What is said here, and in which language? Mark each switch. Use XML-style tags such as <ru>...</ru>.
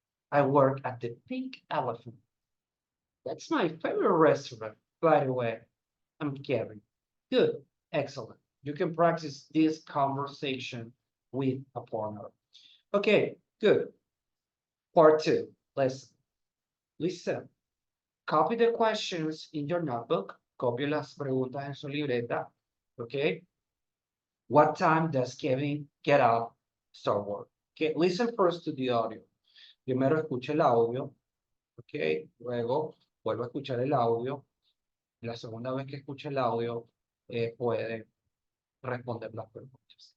<en>I work at the Pink Elephant. That's my favorite restaurant, by the way. I'm Kevin. Good, excellent. You can practice this conversation with a partner. Okay, good. Part two. Listen. Copy the questions in your notebook.</en> <es>Copie las preguntas en su libreta.</es> <en>Okay. What time does Kevin get up, start work? Okay, listen first to the audio.</en> <es>Primero escuche el audio. Ok, luego vuelvo a escuchar el audio. La segunda vez que escuche el audio, puede responder las preguntas.</es>